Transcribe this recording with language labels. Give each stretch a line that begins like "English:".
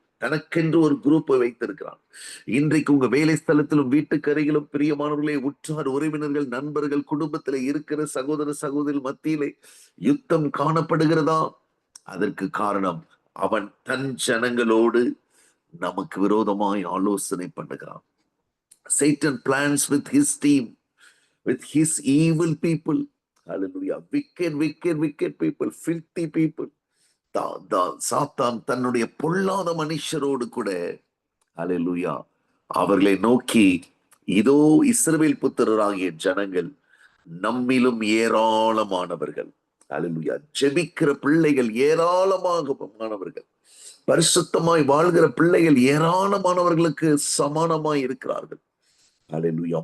Tamil: தனக்கென்று ஒரு குரூப்பை வைத்திருக்கிறான். இன்றைக்கு உங்க வேலை ஸ்தலத்திலும் வீட்டுக்கரையிலும் பிரியமானவர்களே, உற்றார் உறவினர்கள், நண்பர்கள், குடும்பத்திலே இருக்கிற சகோதர சகோதரி மத்தியிலே யுத்தம் காணப்படுகிறதா? அதற்கு காரணம் அவன் தன் ஜனங்களோடு நமக்கு விரோதமாய் ஆலோசனை பண்ணுகிறான்.
English: Satan plans with his team, with his evil people. Hallelujah. Wicked people, filthy people.
Tamil: சாத்தான் தன்னுடைய பொல்லாத மனுஷரோடு கூட, ஹல்லேலூயா, அவர்களை நோக்கி, இதோ இஸ்ரவேல் புத்திரராகிய ஜனங்கள் நம்மிலும் ஏராளமானவர்கள், ஹல்லேலூயா, ஜெபிக்கிற பிள்ளைகள் ஏராளமானவர்கள், பரிசுத்தமாய் வாழ்கிற பிள்ளைகள் ஏராளமானவர்களுக்கு சமானமாய் இருக்கிறார்கள். ஹல்லேலூயா.